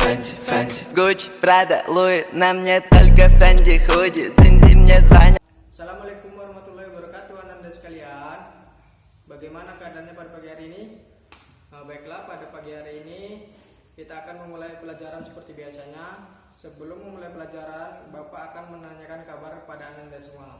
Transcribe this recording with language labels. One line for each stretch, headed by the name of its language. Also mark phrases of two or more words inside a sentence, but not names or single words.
Russian: Фэнти Гуччи, Прада, Луи, на мне только Фэнди худи, Динди мне звонят.
Arabic: السلام عليكم ورحمة الله وبركاته
Indonesian: anda sekalian. Bagaimana keadaannya pada pagi hari ini? Baiklah, pada pagi hari ini kita akan memulai pelajaran seperti biasanya. Sebelum memulai pelajaran, Bapak akan menanyakan kabar kepada anda semua.